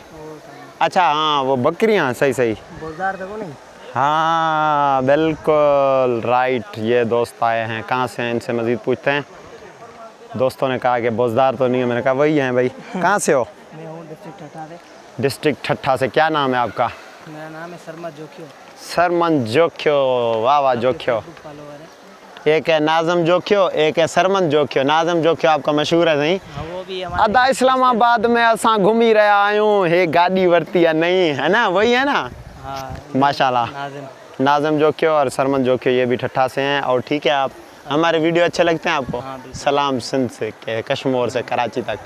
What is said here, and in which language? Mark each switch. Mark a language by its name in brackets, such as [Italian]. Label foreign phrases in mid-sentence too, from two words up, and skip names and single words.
[Hindi] अच्छा हाँ वो बकरियाँ, सही सही, हाँ बिल्कुल राइट। ये दोस्त आए हैं, कहाँ से हैं इनसे मज़ीद पूछते हैं। दोस्तों ने कहा कि बोजदार तो नहीं है, मैंने कहा वही हैं भाई। कहाँ से हो? मैं हूँ डिस्ट्रिक्ट ठट्ठा से। डिस्ट्रिक्ट ठट्ठा से। क्या नाम है आपका? मेरा नाम है सरमन जोखियो। सरमन जोखियो, वाह वाह जोखियो। एक है नाज़म जोखियो, एक है सरमन जोखियो। नाज़म जोखियो आपका मशहूर है नहीं? वो भी [Sindhi] अदा इस्लामाबाद में असां घूमी रहा आयूं, हे गाड़ी वरती या नहीं, है ना, वही है ना। [Hindi] हाँ माशाल्लाह। नाज़म जोखियो और सरमन जोखियो, ये भी ठट्ठा से हैं। और ठीक है, आप हमारे वीडियो अच्छे लगते हैं आपको? सलाम सिंध से, कश्मीर से कराची तक।